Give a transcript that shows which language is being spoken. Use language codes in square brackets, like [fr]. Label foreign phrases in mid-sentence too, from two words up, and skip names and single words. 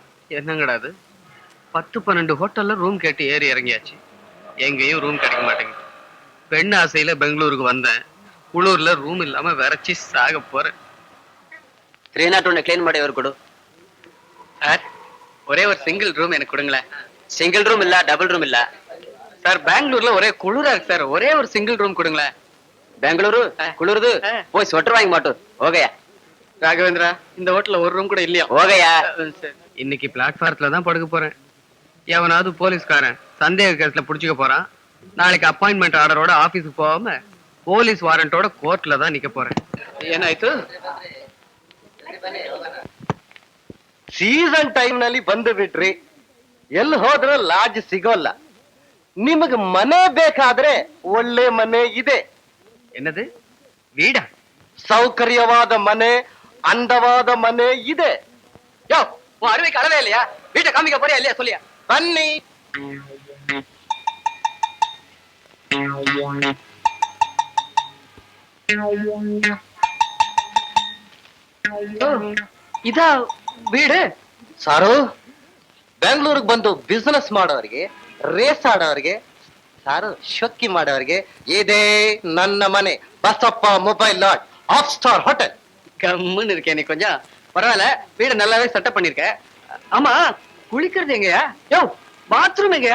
[ta] என்னங்கடா அது 10-12 ஹோட்டல்ல ரூம் கேட்டு ஏறி இறங்கியாச்சு, எங்கேயும் ரூம் கிடைக்க மாட்டேங்குது. பெண் ஆசையில பெங்களூருக்கு வந்தேன், குளூர்ல ரூம் இல்லாம விரைச்சி சாக போறேன். [kn] 301 ಕ್ಲೀನ್ ಮಾಡಿ ಅವ್ರು ಕೊಡು. [ta] சார் ஒரே ஒரு [en] single room [ta] எனக்கு கொடுங்களேன். [en] single room [kn] ಇಲ್ಲ, [en] double room [kn] ಇಲ್ಲ. [ta] சார் பெங்களூர்ல ஒரே குளிரா இருக்கு சார், ஒரே ஒரு [en] single room [ta] கொடுங்களேன். ಬೆಂಗಳೂರು ಕುಳಿರ್ದು போய் ஸ்வெட்டர் வாங்கி மாட்டோம். ಹೋಗಯ್ಯ. ராகவேந்திரா, இந்த ஹோட்டல்ல ஒரு ரூம் கூட இல்லையா? [kn] ಹೋಗಯ್ಯ. [ta] இன்னைக்கு பிளாட்ஃபாரத்துல தான் படுக்க போறேன். எவனாவது போலீஸ்காரன் சந்தேக கேஸ்ல புடிச்சுக்க போறான். நாளைக்கு அப்பாயின்மெண்ட் ஆர்டரோட ஆபீஸுக்கு போகாம போலீஸ் வாரண்டோட கோர்ட்ல தான் நிக்க போறேன். [kn] ಏನಾಯ್ತು? [en] season time [kn] ನಲ್ಲಿ ಬಂದು ಬಿಟ್ರಿ, ಎಲ್ಲಿ ಹೋದ್ರೂ ಲಾಡ್ಜ್ ಸಿಗೋಲ್ಲ. ನಿಮಗೆ ಮನೆ ಬೇಕಾದ್ರೆ ಒಳ್ಳೆ ಮನೆ ಇದೆ. [ta] என்னது வீடா? [kn] ಸೌಕರ್ಯವಾದ ಮನೆ, ಅಂದವಾದ ಮನೆ ಇದೆ. [ta] யோ, உன் அருமைக்கு அளவே இல்லையா? வீட்டை காமிக்க போறியா இல்லையா சொல்லியா? [kn] ಬನ್ನಿ. [ta] இதா வீடு? [kn] ಸಾರು, ಬೆಂಗಳೂರಿಗೆ ಬಂದು ಬಿಸಿನೆಸ್ ಮಾಡೋರಿಗೆ, ರೇಸ್ ಆಡೋರಿಗೆ, ಸಾರು ಶೊಕ್ಕಿ ಮಾಡೋರಿಗೆ ಇದೇ ನನ್ನ ಮನೆ. [en] Basappa mobile lot, half star hotel. [ta] கம்முன்னு இருக்கேன் நீ கொஞ்சம். பரவாயில்ல, வீடு நல்லாவே செட்டப் பண்ணிருக்க. ஆமா, குளிக்கிறது எங்கயா? யோ, பாத்ரூம் எங்கயா?